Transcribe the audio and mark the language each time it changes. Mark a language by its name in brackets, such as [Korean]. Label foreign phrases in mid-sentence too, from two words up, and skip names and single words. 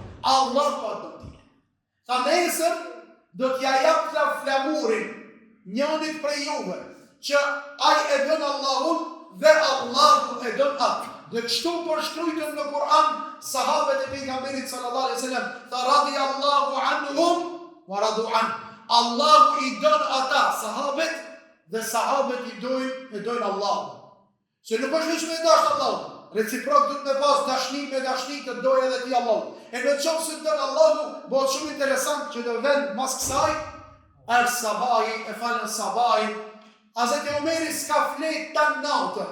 [Albanian] Allahu atë do t'i. Tha nesër, do t'ja jap flamurin njënit prej juve, që ai e dën Allahun dhe Allahu e dën atë. Dhe kështu përshkrujtën në Kur'an, sahabët e pejgamberit [Arabic] صلى الله عليه وسلم, [Albanian] tha [Arabic] رضي الله عنهم ورضوا عن. [Albanian] Allahu i dën ata sahabët dhe sahabët i dojnë Allahu. Se nuk është veç me dashur Allahu. Reciprok duhet me pas dashni me dashni të dojë edhe ti Allahu. E në qoftë se dën Allahu, bëhet shumë interesant që në vend mas kësaj, sabahi, e falën sabahi, Hazreti Omeri s'ka flet tan natën.